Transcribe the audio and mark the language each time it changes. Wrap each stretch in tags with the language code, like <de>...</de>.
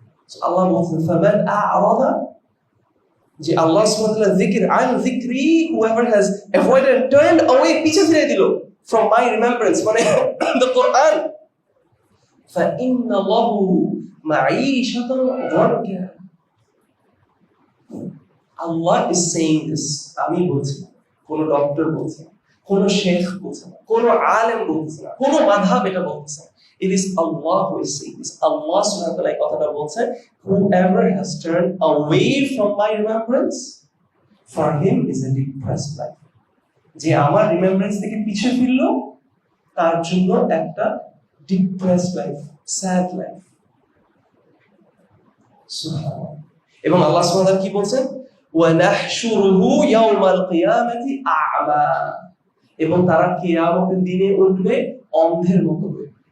<en>So Allah বলছেন,</en> <ar>فَمَنْ أَعْرَضَ,</ar> <en>যে আল্লাহ সুবহানাহু ওয়া তাআলা যিকির আন যিকরি, whoever has avoided and turned away,</en> <bn>পিছে ফিরে দিল</bn> <en>from my remembrance, মানে the Quran,</en> <ar>فَإِنَّ لَهُ مَعِيشَةً ضَنْكًا.</ar> <en>Allah is saying this.</en> <bn>আমি বলছি না, কোন ডক্টর বলছে না, কোন শেখ বলছে না, কোন আলেম বলছে না, কোন মাযহাব এটা বলছে না।</bn> <en>It is Allah who is saying this. Allah subhanahu wa ta'ala</en> <bn>এই কথাটা বলছে,</bn> <en>whoever has turned away from my remembrance, for him is a depressed life.</en> <bn>যে আমার রিমেম্বারেন্স থেকে পিছে ফিরলো, তার জন্য একটা ডিপ্রেসড লাইফ, স্যাড লাইফ। সুবহানাল্লাহ। এবং আল্লাহ সুবহানাহু ওয়া তাআলা কি বলছেন,</bn> <ar>ওয়া নাহশুরুহু ইয়াওমাল কিয়ামাতি আ'মা,</ar> <bn>এবং তারা কিয়ামতের দিনে উঠবে অন্ধের মতো করে।</bn>